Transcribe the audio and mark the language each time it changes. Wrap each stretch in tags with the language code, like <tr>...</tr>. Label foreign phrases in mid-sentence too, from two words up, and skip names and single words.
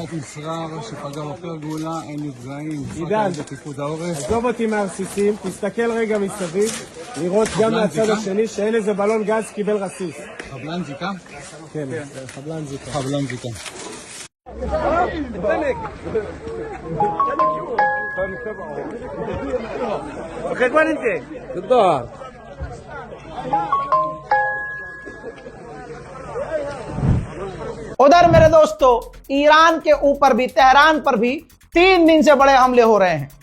<he>קצת מסחר שפגע עופר גאולה, אין נפגעים, עידן, בפיקוד העורף. עזוב אותי מהרסיסים, תסתכל רגע מסביב, לראות גם מהצד השני שאין איזה בלון גז קיבל רסיס. חבלן זיקה? כן, חבלן זיקה. חבלן זיקה.</he> <hi>उधर मेरे दोस्तों, ईरान के ऊपर भी, तेहरान पर भी 3 दिन से बड़े हमले हो रहे हैं।</hi>